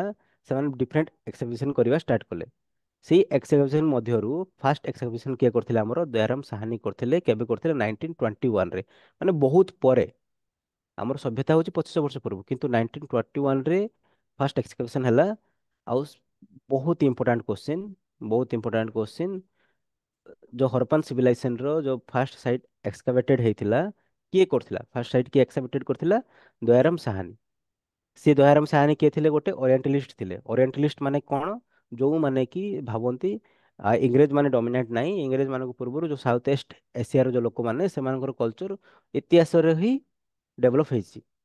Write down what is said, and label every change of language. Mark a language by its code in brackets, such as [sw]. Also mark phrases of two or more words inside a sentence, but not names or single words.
[or] ସେମାନେ [en] different exhibition [or] କରିବା ଷ୍ଟାର୍ଟ କଲେ। ସେଇ ଏକ୍ସିବିସନ ମଧ୍ୟରୁ [en] first exhibition [or] କିଏ କରିଥିଲେ? ଆମର ଦୟାରାମ ସାହାନୀ କରିଥିଲେ। କେବେ କରିଥିଲେ? 1921 ରେ, ମାନେ ବହୁତ ପରେ। ଆମର ସଭ୍ୟତା ହଉଛି 2500 ବର୍ଷ ପୂର୍ବ, କିନ୍ତୁ 1921 ରେ [en] first excavation [or] ହେଲା। ଆଉ ବହୁତ [en] important question, [or] ବହୁତ [en] important question, [or] जो [en] Harappan civilization [or] रो जो [en] first site excavated [or] ହେଇଥିଲା, କିଏ କରିଥିଲା [en] first site [or] କିଏ ଏକ୍ସକାଭେटेड କରିଥିଲା? ଦୟାରାମ ସାହାନୀ। ସେ ଦୟାରାମ ସାହାନୀ କିଏ ଥିଲେ? ଗୋଟେ ଓରିଏଣ୍ଟାଲିଷ୍ଟ ଥିଲେ। ଓରିଏଣ୍ଟାଲିଷ୍ଟ ମାନେ କଣ? ଯୋଉମାନେ କି ଭାବନ୍ତି ଇଂରେଜ ମାନେ ଡମିନେଟ୍ ନାହିଁ, ଇଂରେଜ ମାନଙ୍କ ପୂର୍ବରୁ ଯୋଉ ସାଉଥ ଇଷ୍ଟ ଏସିଆର ଯୋଉ ଲୋକମାନେ, ସେମାନଙ୍କର କଲଚର ଇତିହାସରେ ହିଁ ଡେଭଲପ ହେଇଛି।